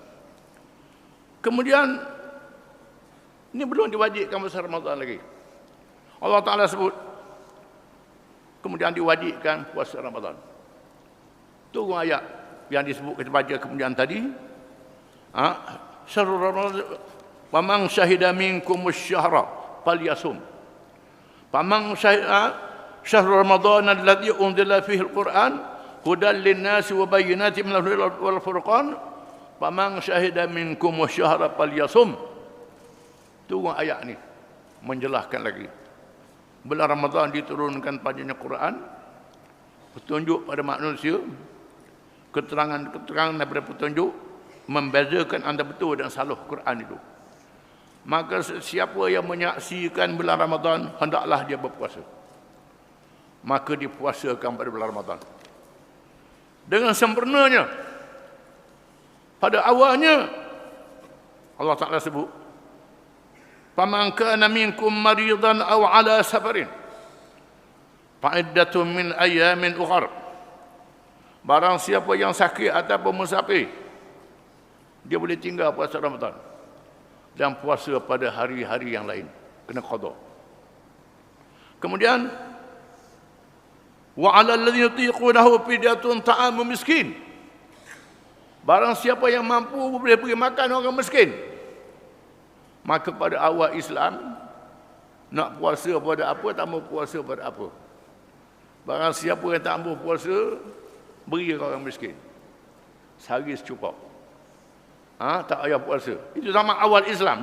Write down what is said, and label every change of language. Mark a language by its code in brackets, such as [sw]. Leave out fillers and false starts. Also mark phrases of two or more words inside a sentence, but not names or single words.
[ms] Kemudian ini belum diwajibkan puasa Ramadan lagi. Allah Ta'ala sebut kemudian diwajibkan puasa Ramadan. Tunggu ayat yang disebut kita baca kemudian tadi. [ar] شهر رمضان ومن شهد منكم الشهر فليصم. فمن شهد شهر رمضان الذي أنزل فيه القرآن هدى للناس وبينات من الهدى والفرقان. فمن شهد منكم الشهر فليصم. [ms] Tunggu ayat ni menjelaskan lagi. Bulan Ramadan diturunkan padanya Quran, petunjuk pada manusia, keterangan daripada petunjuk, membezakan antara betul dan salah Quran itu. Maka siapa yang menyaksikan bulan Ramadan, hendaklah dia berpuasa. Maka dipuasakan pada bulan Ramadan dengan sempurnanya. Pada awalnya Allah Ta'ala sebut, [ar] فمن كان منكم مريضا أو على سفر فعدة من أيام أخر. [ms] Barang siapa yang sakit ataupun musafir, dia boleh tinggal puasa Ramadan dan puasa pada hari-hari yang lain, kena qada. [ar] Kemudian وعلى الذين يطيقونه فدية طعام مسكين. [ms] Barang siapa yang mampu boleh pergi makan orang miskin. Maka pada awal Islam, nak puasa pada apa, tak mau puasa pada apa. Barang siapa yang tak mampu puasa, beri orang miskin. Sehari secukup. Tak payah puasa. Itu zaman awal Islam.